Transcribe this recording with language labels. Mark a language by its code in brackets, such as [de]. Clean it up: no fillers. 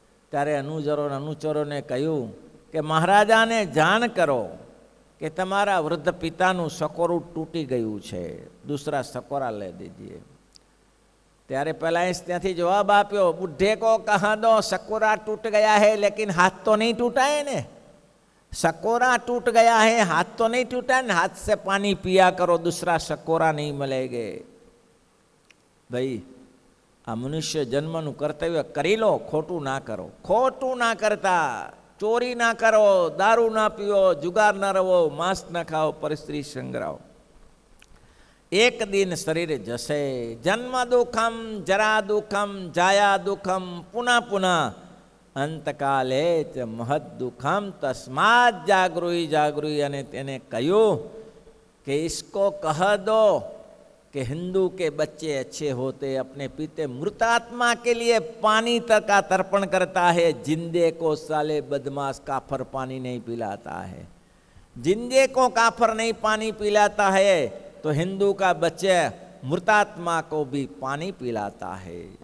[gu] ત્યારે અનુચરોને કહ્યું કે મહારાજાને જાણ કરો કે તમારા વૃદ્ધ પિતાનું સકોરું તૂટી ગયું છે, [hi] દૂસરા સકોરા લે દીજીએ. [gu] ત્યારે પહેલાં ત્યાંથી જવાબ આપ્યો, [hi] બુઢે કો કહા દો સકોરા टूट गया है लेकिन हाथ तो नहीं टूटा है ने. सकोरा टूट गया है, हाथ तो नहीं टूटा है, हाथ से पानी पिया करो, दूसरा सकोरा नहीं मिलेगे. [gu] भाई આ મનુષ્ય જન્મનું કર્તવ્ય કરી લો, ખોટું ના કરો. ખોટું ના કરતા, ચોરી ના કરો, દારૂ ના પીવો, જુગાર ના રવો, માંસ ના ખાઓ, પરસ્ત્રી સંગ્રહો. એક દિન શરીર જશે. [sa] જન્મ દુઃખમ જરા દુઃખમ જાયા દુઃખમ પુનઃ પુનઃ અંતકાલે ચ મહદ દુઃખમ તસ્માદ જાગૃહી જાગૃહી. [gu] અને તેને કહ્યું કે [hi] इसको कह दो कि हिंदू के बच्चे अच्छे होते, अपने पीते मृतात्मा के लिए पानी तक का तर्पण करता है, जिंदे को साले बदमाश काफर पानी नहीं पिलाता है. जिंदे को काफर नहीं पानी पिलाता है तो हिंदू का बच्चे मृतात्मा को भी पानी पिलाता है.